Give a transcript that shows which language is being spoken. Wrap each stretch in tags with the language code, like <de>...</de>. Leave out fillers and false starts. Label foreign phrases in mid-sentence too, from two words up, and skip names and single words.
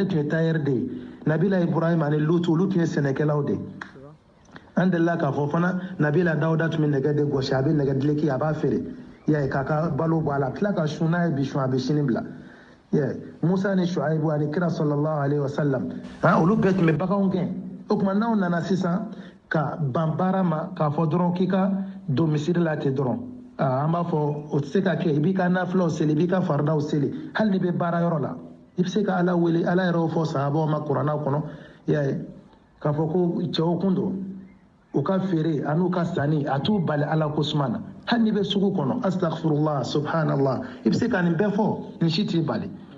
<bm>tun ye tailleur de ye nabila ibrahim ani lutu olu tun ye sɛnɛkɛlaw de an delila k'a fɔ fana nabila dawuda tun bɛ nɛgɛ de gosi a bɛ nɛgɛ dileki a b'a feere k'a ka balo bɔ a la tila ka sun n'a ye bi sun a bɛ sini bila musa ni shuaibu ani kira</bm> <ar>صلى الله عليه وسلم</ar> <bm>olu bɛɛ tun bɛ baganw gɛn o tuma n'aw nana sisan ka ban baara ma k'a fɔ dɔrɔn k'i ka don misiri la ten dɔrɔn an b'a fɔ o tɛ se ka kɛ i b'i ka nafilaw seli i b'i ka faridaw seli hali n'i bɛ baara yɔrɔ la i bɛ se ka ala wele ala yɛrɛ y'o fɔ sahabaw ma kuranna kɔnɔ k'a fɔ ko cɛw kun don u ka feere an'u ka sanni a t'u bali ala ko suma na hali n'i bɛ sugu kɔnɔ</bm> <ar>أستغفر الله سبحان الله</ar> <bm>i bɛ se ka nin bɛɛ fɔ nin si t'i bali</bm>